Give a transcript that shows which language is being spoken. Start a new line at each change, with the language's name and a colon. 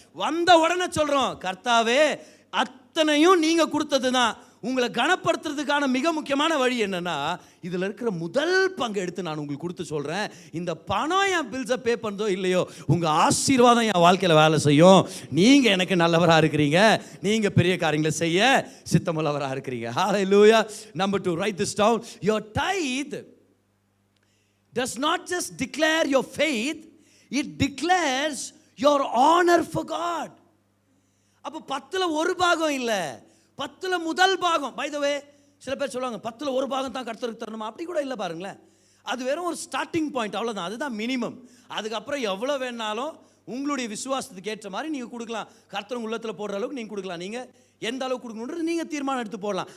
Tamil: வந்த உடனே சொல்றோம், கர்த்தாவே அத்தனையும் நீங்க கொடுத்தது தான், உங்களை கனப்படுத்துறதுக்கான மிக முக்கியமான வழி என்னன்னா, இதுல இருக்கிற முதல் பங்கு எடுத்து நான் உங்களுக்கு கொடுத்து சொல்றேன், இந்த பணம் என் பில்ஸை பே பண்ணதோ இல்லையோ உங்க ஆசீர்வாதம் என் வாழ்க்கையில வேலை செய்யும், நீங்க எனக்கு நல்லவரா இருக்கிறீங்க, நீங்க பெரிய காரியங்களை செய்ய சித்தமுள்ளவரா இருக்கிறீங்க.
English: Hallelujah. Number 2, write this down. Your tithe does not just declare your faith, it declares your honor for God.
Tamil: அப்போ 10ல் 1 பாகம் இல்லை, 10ல் முதல் பாகம்.
English: by the way,
Tamil: சில பேர் சொல்லுவாங்க 10ல் 1 பாகம் தான் கர்த்தருக்கு தரணுமா? அப்படி கூட இல்லை பாருங்களேன். அது வெறும் ஒரு ஸ்டார்டிங் பாயிண்ட், அவ்வளோதான், அதுதான் மினிமம். அதுக்கப்புறம் எவ்வளோ வேணாலும் உங்களுடைய விசுவாசத்துக்கு ஏற்ற மாதிரி நீங்கள் கொடுக்கலாம். கர்த்தர் உள்ளத்தில் போடுற அளவுக்கு நீங்கள் கொடுக்கலாம். நீங்கள் எந்த அளவுக்கு கொடுக்கணுன்றது நீங்கள் தீர்மானம் எடுத்து போடலாம்.